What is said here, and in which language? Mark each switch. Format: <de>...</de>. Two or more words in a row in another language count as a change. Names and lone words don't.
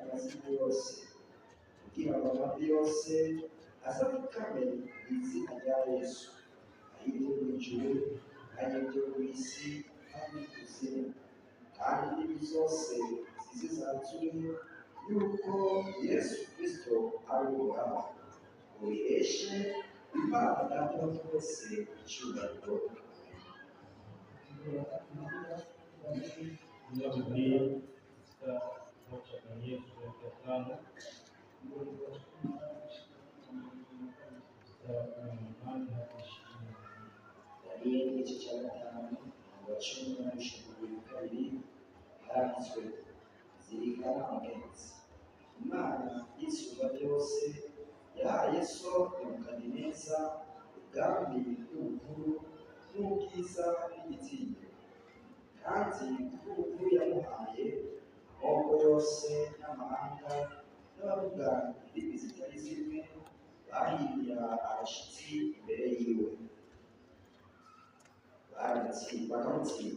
<rw>mazina yose, kugira ngo amavi yose azapfukame mu izina rya Yesu, ay'ibyo mu ijuru, ay'ibyo mu isi, n'ay'ikuzimu, kandi indimi zose zizature yuko Yesu Kristo ari Uhoraho, ngo biheshe Imana Data wa twese icyubahiro.</rw> <sw>Ndio Biblia katika kitabu cha Danieli sura ya 5 mstari wa 18 hadi 20.</sw> <rw>Danieli igice cya 5 umurongo wa 10 na 22 haranditswe ngo zirikana mugenzi, Imana y'isumba byose yahaye so Nebukadineza ubwami n'ubukuru n'ubwiza n'igitinyiro, kandi ubukuru yamuhaye amoko yose n'amahanga n'abavuga indimi zitari zimwe bahindira abashyitsi imbere yiwe, bakamutsinda.</rw>